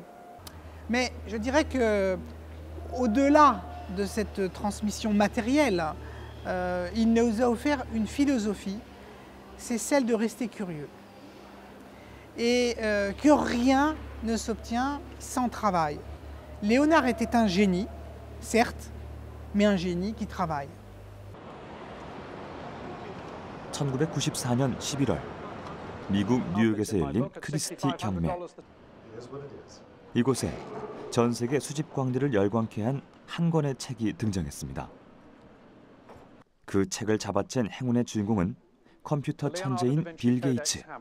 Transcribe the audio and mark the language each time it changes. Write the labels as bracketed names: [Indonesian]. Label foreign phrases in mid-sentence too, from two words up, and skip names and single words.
[French] Mais je dirais qu'au-delà de cette transmission matérielle, il nous a offert une philosophie, c'est celle de rester curieux. et que rien ne s'obtient sans travail. Léonard était un génie, certes, mais un génie qui travaille. [Korean] 1994년 11월 미국 뉴욕에서 열린 크리스티 경매. 이곳에 전 세계 수집 광들을 열광케 한 한 권의 책이 등장했습니다. 그 책을 잡아챈 행운의 주인공은 컴퓨터 천재인 빌 게이츠.